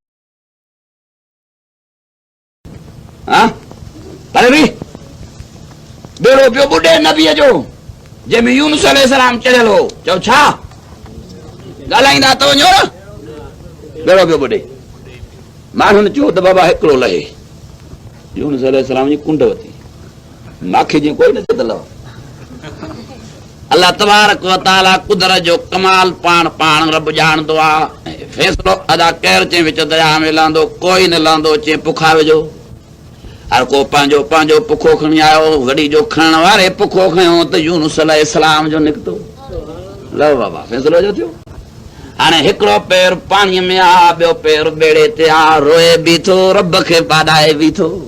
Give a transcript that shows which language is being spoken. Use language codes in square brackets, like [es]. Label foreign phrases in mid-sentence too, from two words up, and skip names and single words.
[sd] हा पर बि ॿेड़ो पियो ॿुॾे नबीअ जो जंहिंमें यूनुस अलैहिस्सलाम चढ़ियल हो चओ छा ॻाल्हाईंदा त वञो ॿेड़ो पियो ॿुॾे माण्हुनि चयो त बाबा हिकिड़ो लहे यूनुस अलैहिस्सलाम जी कुंड वती माखे जीअं कोई न चदल [ar] الله تبارك وتعالى [sd] कुदरत जो कमाल पाण रब ॼाणंदो आहे फ़ैसिलो अदा केरु चई विच दरिया में लहंदो कोई न लहंदो चई पुखा विझो हर को पंहिंजो पुखो खणी आयो वॾी जो खणण वारे पुखो खयो त यूनुस अलैहिस्सलाम जो निकितो लो बाबा फ़ैसिलो जो थियो हाणे हिकिड़ो पेर पाणीअ में आहे ॿियो पेर ॿेड़े ते आहे रोए बीठो रब खे पाॾाए बीठो